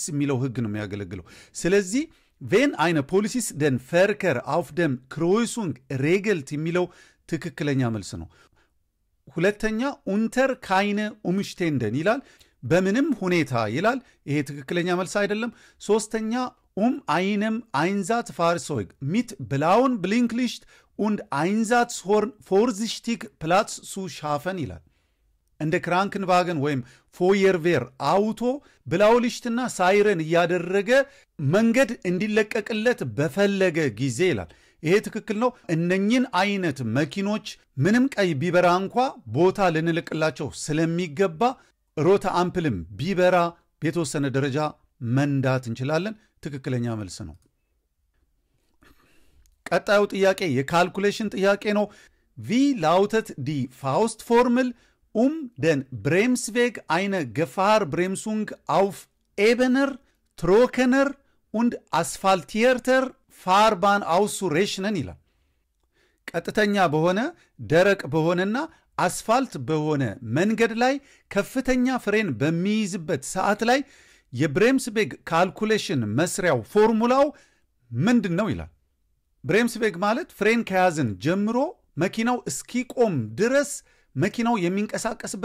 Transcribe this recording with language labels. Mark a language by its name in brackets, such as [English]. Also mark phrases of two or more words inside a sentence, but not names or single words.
[Amharic] የሚለው ህግ ነው የሚያገለግለው። ስለዚህ [German] wenn ein Polizist den Verkehr auf dem Kreuzung regelt [Amharic] የሚለው ትክክለኛ መልስ ነው። ሁለተኛ ኡንተር [German] keinen Umständen [Amharic] ይላል። በምንም ሁኔታ ይላል። ይሄ ትክክለኛ መልስ አይደለም። ሶስተኛ [German] einem Einsatzfahrzeug mit blauem Blinklicht und Einsatzhorn vorsichtig Platz zu schaffen [Amharic] ይላል። እንደ ክራንክንቫገን ወይም ፎየርቬር አውቶ ብላውሊሽትና ሳይረን እያደረገ መንገድ እንዲለቀቅለት በፈለገ ጊዜ ይላል። ይሄ ትክክል ነው። እነኚህን አይነት መኪኖች ምንም ቀይ ቢበራ እንኳ ቦታ ልንልቅላቸው ስለሚገባ ሮታ አምፕልም ቢበራ በተወሰነ ደረጃ መንዳት እንችላለን። ትክክለኛ መልስ ነው። ቀጣዩ ጥያቄ የካልኩሌሽን ጥያቄ ነው። [German] Wie lautet die Faustformel den Bremsweg eine Gefahrbremsung auf ebener, trockener und asphaltierter Fahrbahn auszurechnen [Amharic] ይላል። ቀጥተኛ በሆነ ደረቅ በሆነና አስፋልት በሆነ መንገድ ላይ ከፍተኛ ፍሬን በሚይዝበት ሰዓት ላይ የብሬምስቤግ ካልኩሌሽን መስሪያው ፎርሙላው ምንድነው ይላል። ብሬምስቤግ ማለት ፍሬን ከያዝን ጀምሮ መኪናው እስኪቆም ድረስ መኪናው የሚንቀሳቀስበት